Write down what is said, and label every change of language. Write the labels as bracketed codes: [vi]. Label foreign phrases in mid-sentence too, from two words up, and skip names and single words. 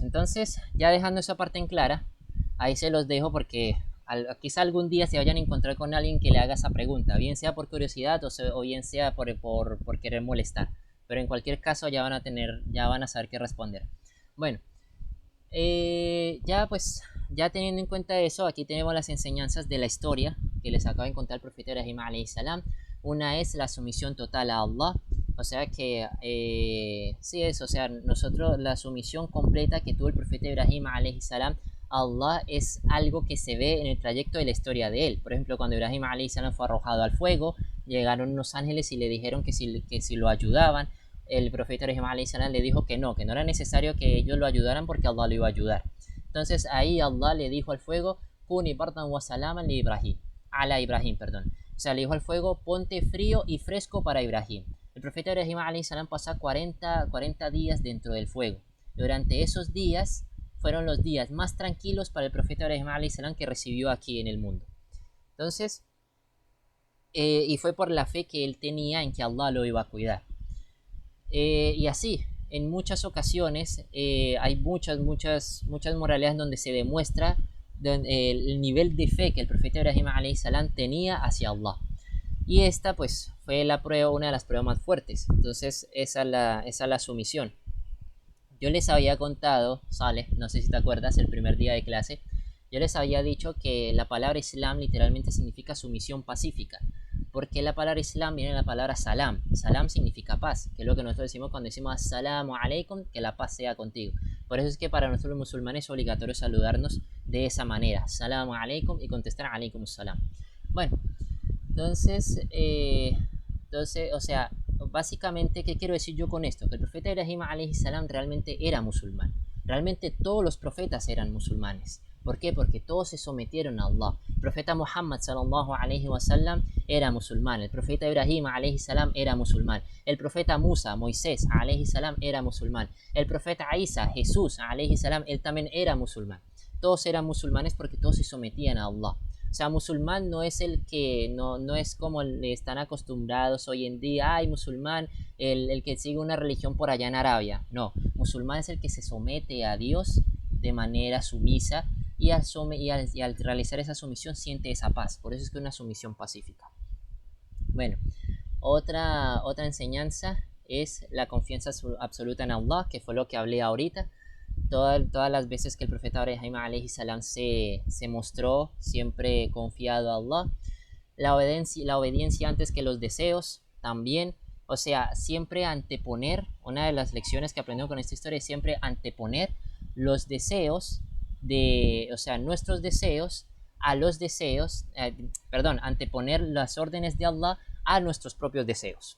[es] Entonces, ya dejando esa parte en clara, ahí se los dejo porque quizá algún día se vayan a encontrar con alguien que le haga esa pregunta, bien sea por curiosidad o bien sea por querer molestar. Pero en cualquier caso ya van a saber qué responder. Bueno, ya teniendo en cuenta eso, aquí tenemos las enseñanzas de la historia que les acaba de contar el profeta Ibrahim [ar] عليه السلام. [es] Una es la sumisión total a Allah, o sea que sí es, o sea, nosotros la sumisión completa que tuvo el profeta Ibrahim [ar] عليه السلام [es] a Allah es algo que se ve en el trayecto de la historia de él. Por ejemplo, cuando Ibrahim [ar] عليه السلام [es] fue arrojado al fuego, llegaron unos ángeles y le dijeron que si lo ayudaban. El profeta Ibrahim [ar] عليه السلام [es] le dijo que no era necesario que ellos lo ayudaran porque Allah lo iba a ayudar. Entonces ahí Allah le dijo al fuego, [ar] كوني بردا وسلاما لإبراهيم على إبراهيم, [es] perdón. O sea, le dijo al fuego, ponte frío y fresco para Ibrahim. El profeta Ibrahim [ar] عليه السلام [es] pasó 40 días dentro del fuego. Durante esos días fueron los días más tranquilos para el profeta Ibrahim [ar] عليه السلام [es] que recibió aquí en el mundo. Entonces, y fue por la fe que él tenía en que Allah lo iba a cuidar. Y así, en muchas ocasiones hay muchas moralidades donde se demuestra el nivel de fe que el profeta Ibrahim [ar] عليه السلام [es] tenía hacia Allah. Y esta pues fue una de las pruebas más fuertes. Entonces esa es la sumisión. Yo les había contado, Saleh, no sé si te acuerdas, el primer día de clase, yo les había dicho que la palabra Islam literalmente significa sumisión pacífica. Porque la palabra Islam viene de la palabra salam. Salam significa paz, que es lo que nosotros decimos cuando decimos [ar] السلام عليكم, [es] que la paz sea contigo. Por eso es que para nosotros los musulmanes es obligatorio saludarnos de esa manera, [ar] السلام عليكم, [es] y contestar [ar] عليكم السلام. [es] Bueno, entonces, o sea, básicamente, ¿qué quiero decir yo con esto? Que el profeta Ibrahim [ar] عليه السلام [es] realmente era musulmán. Realmente todos los profetas eran musulmanes. ¿Por qué? Porque todos se sometieron a Allah. El profeta Muhammad [ar] صلى الله عليه وسلم [es] era musulmán. El profeta Ibrahim [ar] عليه السلام [es] era musulmán. El profeta Musa, Moisés [ar] عليه السلام [es] era musulmán. El profeta Isa, Jesús [ar] عليه السلام, [es] él también era musulmán. Todos eran musulmanes porque todos se sometían a Allah. O sea, musulmán no es el que, no es como están acostumbrados hoy en día, ay, musulmán, el que sigue una religión por allá en Arabia. No, musulmán es el que se somete a Dios de manera sumisa y al realizar esa sumisión siente esa paz. Por eso es que es una sumisión pacífica. Bueno, otra enseñanza es la confianza absoluta en Allah, que fue lo que hablé ahorita. Todas las veces que el profeta Ibrahim [ar] عليه السلام [es] se mostró siempre confiado a Allah. La obediencia antes que los deseos también. O sea, siempre anteponer, una de las lecciones que aprendemos con esta historia es siempre anteponer los deseos o sea, nuestros deseos a los deseos, anteponer las órdenes de Allah a nuestros propios deseos.